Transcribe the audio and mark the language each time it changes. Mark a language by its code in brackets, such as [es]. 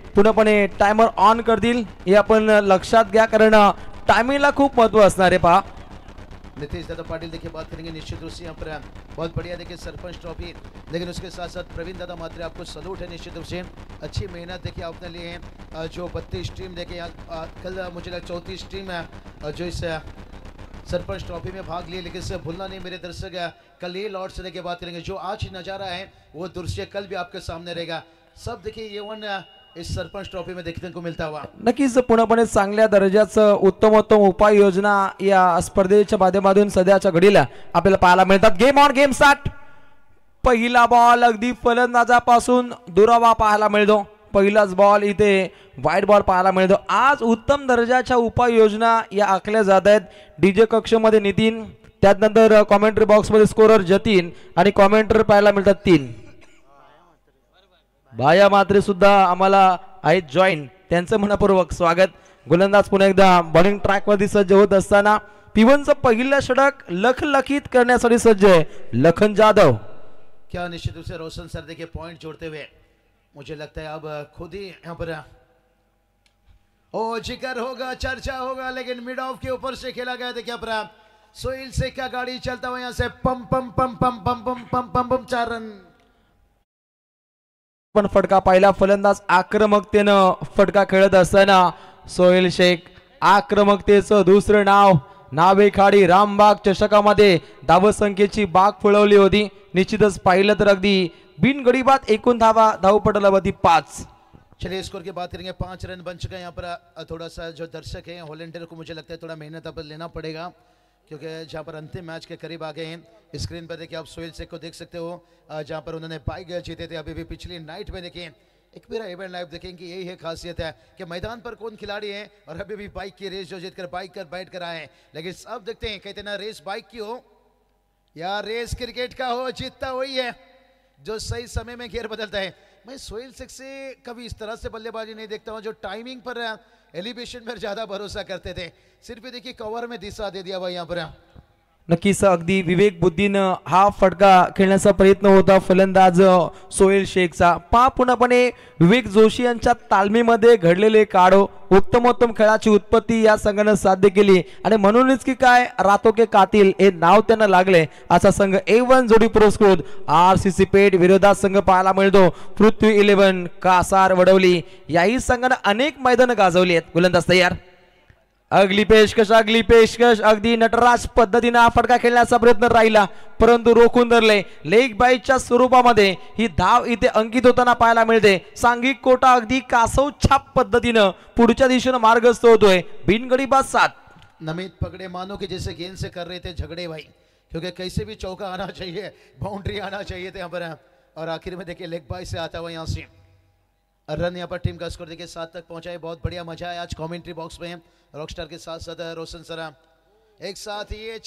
[mr] पूर्णपणे timer on करतील हे आपण लक्षात घ्या, कारण टायमिंगला खूप महत्व असणार आहे। पहा [hi] नितेश दादा पाटिल देखिए बात करेंगे निश्चित रूप से यहाँ पर बहुत बढ़िया देखिए सरपंच ट्रॉफी, लेकिन उसके साथ साथ प्रवीण दादा मात्रे आपको सलूट है निश्चित रूप से, अच्छी मेहनत देखिए आपने लिए हैं। जो 32 टीम देखिए कल मुझे लगा 34 टीम है जो इस सरपंच ट्रॉफी में भाग लिए, लेकिन इससे भूलना नहीं मेरे दर्शक, कल ये लॉर्ड से बात करेंगे। जो आज नज़ारा है वो दृश्य कल भी आपके सामने रहेगा। सब देखिए ये वन इस सरपंच ट्रॉफी में देखने को मिलता हुआ [mr] नक्कीच पूर्णपणे चांगल्या दर्जाचं उत्तमोत्तम उपाययोजना या स्पर्धेच्या माध्यमातून सध्याच्या घडीला आपल्याला पाहायला मिळतात। [en] Game on game start. [mr] पहिला बॉल अगदी फलंदाजापासून दुरावा पाहायला मिळतो। पहिलाच बॉल इथे वाईड बॉल पाहायला मिळतो। आज उत्तम दर्जाच्या उपाययोजना या आखल्या जात आहेत। डीजे कक्षमध्ये नितीन, त्यानंतर कॉमेंट्री बॉक्स मध्ये स्कोरर जतीन आणि कॉमेंटर पाहायला मिळतात 3। भाया मात्रे सुद्धा आम्हाला आहेत जॉईन, त्यांचं मनपूर्वक स्वागत। गोलंदाज पुन्हा एकदा बॉलिंग ट्रॅक वरती सज्ज होत असताना पिवनचं पहिलं षटक लखलखित करण्यासाठी सज्ज आहे लखन जाधव। [hi] क्या निश्चित रूप से रोशन सर देखिए पॉइंट जोड़ते हुए मुझे लगता है अब खुद ही यहाँ पर जिक्र होगा, चर्चा होगा, लेकिन मिड ऑफ के ऊपर से खेला गया। देखिए पर सोहेल शेख का गाड़ी चलता हुआ यहाँ से पम पम पम पम पम पम पम पम पम 4 रन। [mr] पण फटका पाहिला, फलंदाज आक्रमकतेनं फटका खेळत असताना सोहेल शेख आक्रमकतेचं दुसरं नावेखाडी रामबाग चषकामध्ये धावसंख्येची बाग फुलवली होती। निश्चितच पाहिलं तर अगदी बिनगडीबात एकूण धावपटलावरती 5। [hi] चलिए स्कोर की बात करेंगे। 5 रन बन चुका है। यहाँ पर थोड़ा सा जो दर्शक हैं हॉलैंडर को मुझे लगता है थोड़ा मेहनत अब लेना पड़ेगा, क्योंकि जहाँ पर अंतिम मैच के करीब आ गए हैं। स्क्रीन पर देखिए आप सोहेल शेख को देख सकते हो, जहाँ पर उन्होंने बाइक जीते थे। अभी भी पिछली नाइट में देखिए एक मेरा इवेंट लाइव देखें कि यही है खासियत है कि मैदान पर कौन खिलाड़ी है और अभी भी बाइक की रेस जो जीत कर बाइक कर बैठ कर आए हैं। लेकिन अब देखते हैं कहते ना रेस बाइक की हो या रेस क्रिकेट का हो, जीतता वही है जो सही समय में गियर बदलता है। मैं सोहेल शेख से कभी इस तरह से बल्लेबाजी नहीं देखता हूँ, जो टाइमिंग पर एलिवेशन पर ज्यादा भरोसा करते थे। सिर्फ देखिए कवर में दिशा दे दिया हुआ यहाँ पर। [mr] नक्कीच अगदी विवेक बुद्धीनं हा फटका खेळण्याचा प्रयत्न होता फलंदाज सोहेल शेखचा। पूर्णपणे विवेक जोशी यांच्या तालमीमध्ये घडलेले काढो उत्तमोत्तम खेळाची उत्पत्ती या संघाने साध्य केली आणि म्हणूनच की काय रातो के कातिल हे नाव त्यांना लागले। असा संघ A1 जोडी पुरस्कृत RCC पेठ विरोधात संघ पाहायला मिळतो पृथ्वी 11 कासार वडवली। याही संघाने अनेक मैदान गाजवली आहेत। गोलंदाज तयार। [hi] अगली पेशकश [mr] अगदी नटराज पद्धतीने हा फटका खेळण्याचा प्रयत्न राहिला, परंतु रोखून धरले। लेग बाईच्या स्वरूपामध्ये ही धाव इथे अंकित होताना पाहायला मिळते। सांघिक कोटा अगदी कासव छाप पद्धतीने पुढच्या दिशेने मार्गस्थ होतोय। बिनगडीबाद 7। [hi] नमित पगड़े मानो कि जैसे गेंद से कर रहे थे झगड़े भाई, क्योंकि कैसे भी चौका आना चाहिए, बाउंड्री आना चाहिए थे यहाँ पर, और आखिर में देखिए लेग बाई से आता हुआ यहाँ से रन। यहाँ पर टीम का स्कोर देखिए 7 तक पहुंचा है। बहुत बढ़िया मजा है आज कमेंट्री बॉक्स में रॉकस्टार के साथ साथ रोशन सरा एक साथ ये।